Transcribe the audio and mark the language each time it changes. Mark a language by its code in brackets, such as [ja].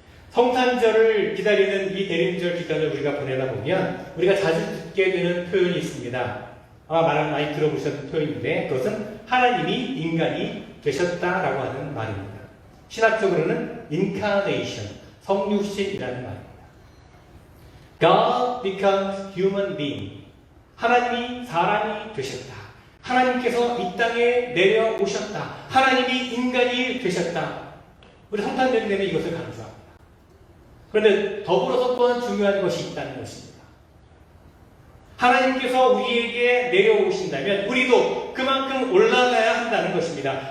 [ko] 성탄절을 기다리는 이 대림절 기간을 우리가 보내다 보면 우리가 자주 듣게 되는 표현이 있습니다. 아마 많이 들어보셨던 표현인데 그것은 하나님이 인간이 되셨다라고 하는 말입니다. 신학적으로는 incarnation, 성육신이라는 말입니다. [en] God becomes human being. [ko] 하나님이 사람이 되셨다. 하나님께서 이 땅에 내려오셨다. 하나님이 인간이 되셨다. 우리 성탄절이 되면 이것을 강조합니다. 그런데 더불어서 또한 중요한 것이 있다는 것입니다. 하나님께서 우리에게 내려오신다면 우리도 그만큼 올라가야 한다는 것입니다.